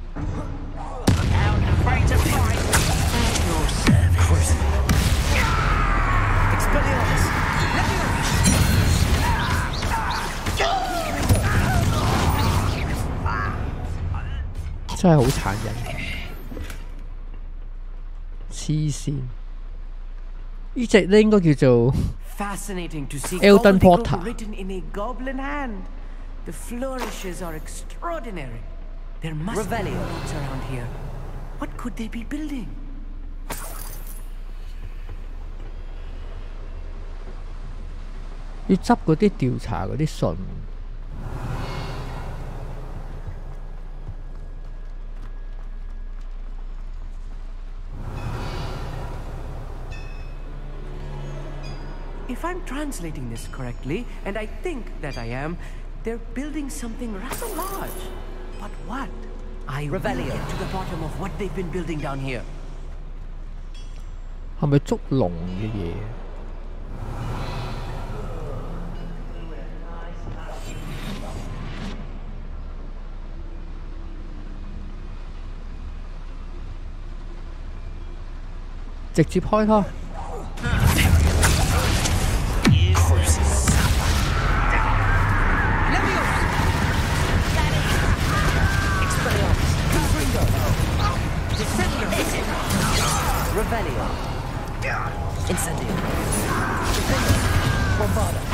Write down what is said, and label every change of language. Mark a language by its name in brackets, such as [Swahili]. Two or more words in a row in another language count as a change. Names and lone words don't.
[Cantonese] 真係好殘忍，黐線！呢隻咧應該叫做 [English] Fascinating to see Elden gobbledygook Potter. written in a goblin hand. The flourishes are extraordinary. There must be notes around here. What could they be building? [Cantonese] 要執嗰啲調查嗰啲信。 [English] If I'm translating this correctly, and I think that I am, they're building something rather large. But what? I will get to the bottom of what they've been building down here. [Cantonese] 係咪捉龍嘅嘢？直接開開。 Revelio. Incendio. Bombada.